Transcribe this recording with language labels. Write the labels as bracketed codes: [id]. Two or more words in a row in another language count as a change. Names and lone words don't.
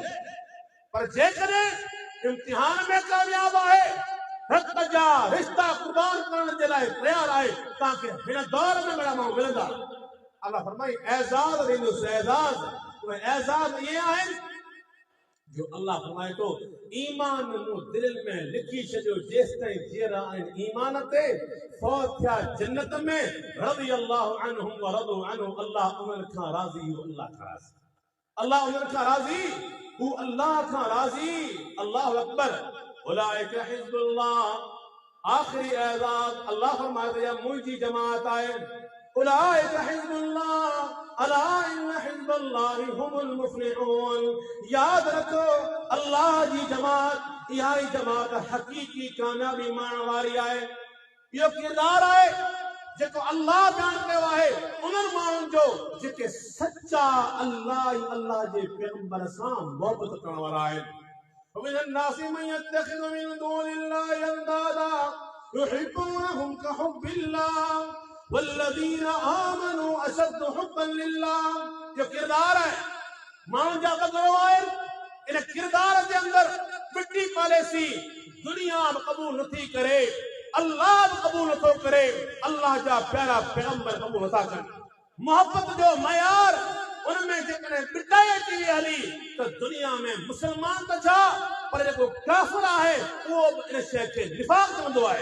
[sd] पर जेकॾहिं इम्तिहान में कामयाब आहे, हक़ जा रिश्ता कुर्बान करण जे लाइ तयार आहे, तव्हांखे हिन दौर में बड़ा माण्हू मिलंदा। अल्लाह फरमाई एज़ाज़ ॾींदुसि, एज़ाज़। उहे एज़ाज़ इहे आहिनि जो अल्लाह फरमाए थो ईमान मूं दिलनि में लिखी छॾियो, जेसिताईं जीअरा आहिनि ईमान ते, फौत थिया जन्नत में, [ar] رضي الله عنهم و رضوا عنه, [sd] अल्लाह उन्हनि खां राज़ी, अल्लाह खां राज़ी, अल्लाह उन्हनि खां राज़ी, हू अल्लाह खां राज़ी। [ar] الله أكبر. أولئك حزب الله, [sd] आख़िरी एज़ाज़ अल्लाह फरमाए थो मुंहिंजी जमात आहे। [ar] أولئك حزب الله ألا إن حزب الله هم المفلحون, [sd] याद रखो अल्लाह जी जमात, इहा ई जमात हक़ीक़ी कामयाबी माणण वारी आहे। इहो किरदार आहे जेको अल्लाह बयान कयो आहे उन्हनि माण्हुनि जो जेके सच्चा अल्लाह ई अल्लाह जे पैगंबर सां मोहबत करण वारा आहिनि। [ar] ومن الناس من يتخذ من دون الله أندادا يحبونهم كحب الله والذين آمنوا أشد حبا لله। [sd] जो किरदार है माण्हुनि जा बदिलो आहे, इन किरदार जे अंदर मिटी पॉलिसी दुनिया बि क़बूल नथी करे, अल्लाह बि क़बूल नथो करे, अल्लाह जा प्यारा पैगंबर क़बूल नथा कनि। मोहब्बत जो मयार उनमें जेकॾहिं मिटाई अची वई हली त दुनिया में मुसलमान त छा, पर जेको काफ़िर आहे उहो बि इन शइ खे निफ़ाक़ चवंदो आहे।